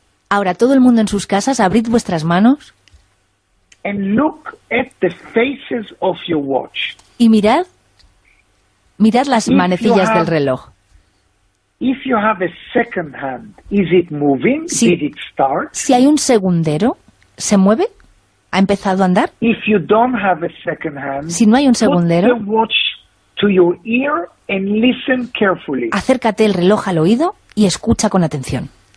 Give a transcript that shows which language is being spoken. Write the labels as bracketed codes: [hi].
[es] Ahora, todo el mundo en sus casas, abrid vuestras manos. [en] And look at the faces of your watch. [es] Y mirad las manecillas del reloj. [en] If you have a second hand, is it moving? [es] Si, [en] did it start? [es] Si hay un segundero, ¿se mueve? ¿Ha empezado a andar? [en] If you don't have a second hand, [es] si no hay un segundero, [en] put the watch to your ear and listen carefully. [es] Acércate el reloj al oído y escucha con atención.